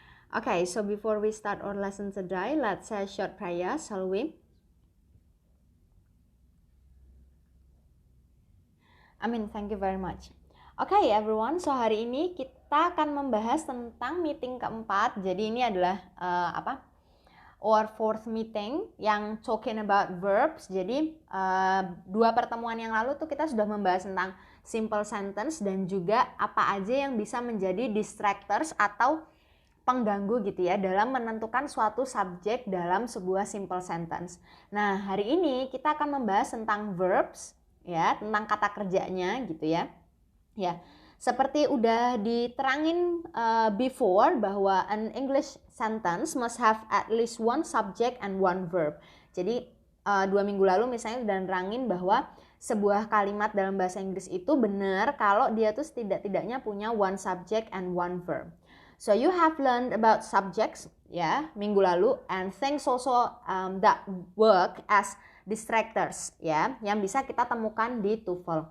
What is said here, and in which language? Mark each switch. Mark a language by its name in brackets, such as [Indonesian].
[English] Okay, so before we start our lesson today, let's say a short prayer, shall we? Amin, thank you very much. Okay everyone, [Indonesian] so hari ini kita akan membahas tentang meeting keempat. Jadi ini adalah [English] our fourth meeting yang talking about verbs. [Indonesian] Jadi dua pertemuan yang lalu tuh kita sudah membahas tentang simple sentence dan juga apa aja yang bisa menjadi distractors atau pengganggu gitu ya dalam menentukan suatu subjek dalam sebuah simple sentence. Nah, hari ini kita akan membahas tentang verbs ya, tentang kata kerjanya gitu ya. Ya, seperti udah diterangin [English] before bahwa an English sentence must have at least one subject and one verb. [Indonesian] Jadi 2 minggu lalu misalnya udah nerangin bahwa sebuah kalimat dalam bahasa Inggris itu benar kalau dia tuh setidak-tidaknya punya [English] one subject and one verb. So you have learned about subjects ya [Indonesian] minggu lalu [English] and things also that work as distractors ya [Indonesian] yang bisa kita temukan di TOEFL.